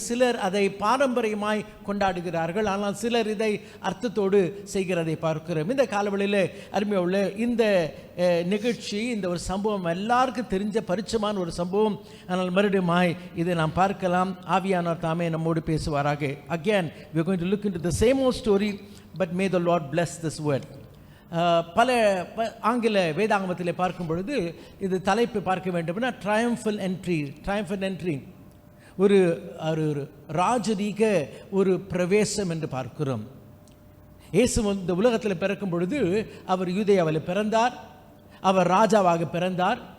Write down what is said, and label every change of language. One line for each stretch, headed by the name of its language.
Tamil: சிலர் அதை பாரம்பரியமாய் கொண்டாடுகிறார்கள், ஆனால் சிலர் இதை அர்த்தத்தோடு செய்கிறதை பார்க்கிறோம். இந்த காலவெளியில் அருமையுள்ள இந்த நிகழ்ச்சி, இந்த ஒரு சம்பவம் எல்லாருக்கும் தெரிஞ்ச பரிச்சயமான ஒரு சம்பவம். ஆனால் மறுபடியும் இதை நாம் பார்க்கலாம். ஆவியானவர் தாமே நம்மோடு பேசுவாராக.
English: Again, we are going to look into the same old story, but may the Lord bless this word.
Tamil: பல ஆங்கில வேதாகமத்தில் பார்க்கும் பொழுது இது தலைப்பு பார்க்க வேண்டும்னா ட்ரையம்ஃபல் என்ட்ரி, ஒரு ராஜரீக ஒரு பிரவேசம் என்று பார்க்கிறோம். இயேசு இந்த உலகத்தில் பிறக்கும் பொழுது அவர் யூதேயாவில் பிறந்தார், அவர் ராஜாவாக பிறந்தார்.